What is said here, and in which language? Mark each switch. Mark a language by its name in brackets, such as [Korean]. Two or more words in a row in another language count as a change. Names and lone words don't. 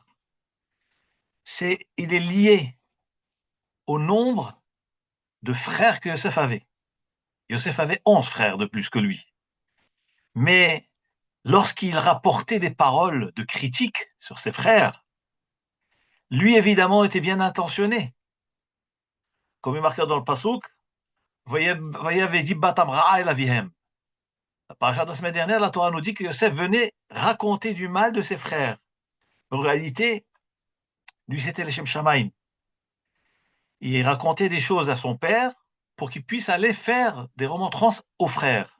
[French] Il est lié au nombre de frères que Yosef avait. Yosef avait 11 frères de plus que lui. Mais lorsqu'il rapportait des paroles de critique sur ses frères, lui évidemment était bien intentionné. Comme il est marqué dans le Pasuk, [Hebrew] ויבא דבתם רעה אל אביהם. [French] La paracha de la semaine dernière, la Torah nous dit que Yosef venait raconter du mal de ses frères. En réalité, lui c'était les [Hebrew] שם שמים. [French] Il racontait des choses à son père pour qu'il puisse aller faire des remontrances aux frères.